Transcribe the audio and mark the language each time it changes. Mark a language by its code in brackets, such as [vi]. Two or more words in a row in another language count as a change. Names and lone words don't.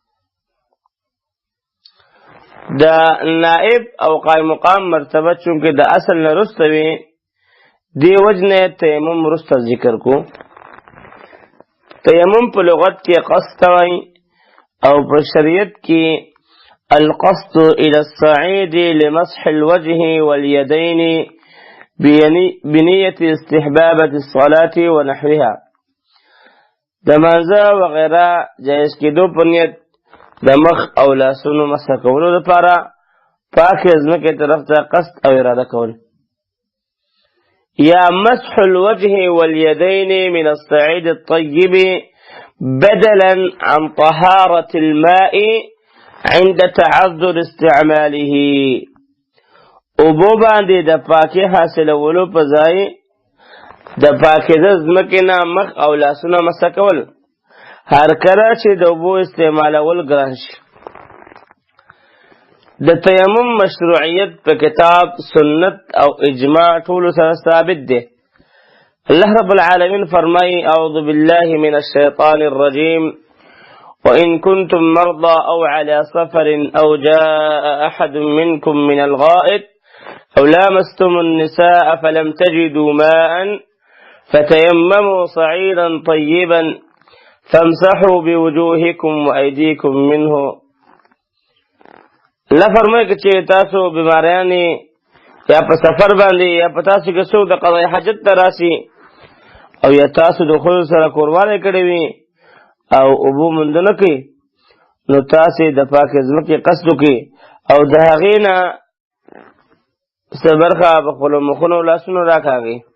[ps] د نائب او قائم مقام مرتبه چونکې د اصل نه رسته وي، دې وجې نه تیمم وروسته ذکر کو. تیمم په لغت کې قصد وایي او په شریعت کې [ar] القصد الى الصعيد لمسح الوجه واليدين بنية استحبابة الصلاة ونحوها. [ps] د مانځه وغیره جایز کېدو په نیت د مخ او لاسونو مسح کولو لپاره پاکې ځمکې طرف ته قصد او اراده کول. [ar] یا مسح الوجه واليدين من الصعيد الطيب بدلا عن طهارة الماء عند تعذر استعماله. [ps] اوبو باندې د پاکي حاصلولو په ځای د پاکیزه ځمکې نه مخ او لاسونه مسح کول هر کله چې د اوبو استعمالول ګران شي. د تیمم مشروعیت په کتاب سنت او اجماع ټولو سره ثابت دی. [ar] الله رب العالمین فرمایي اعوذ بالله من الشیطان الرجیم وإن كنتم مرضى أو على سفر أو جاء أحد منكم من الغائط أو لامستم النساء فلم تجدوا ماء فتيمموا صعيدا طيبا فامسحوا بوجوهكم وأيديكم منه. [ps] الله فرمایي چې تاسو بیماریانې یا په سفر باندې یا په تاسو کې څوک د قضای حاجت ته راسي او یا تاسو د ښځو سره کوروالی کړی وي او اوبو موندنه کوي، نو تاسې د پاکې ځمکې قصد وکړئ او د هغې نه څه برخه په خپلو مخونو او لاسونو راکاږئ.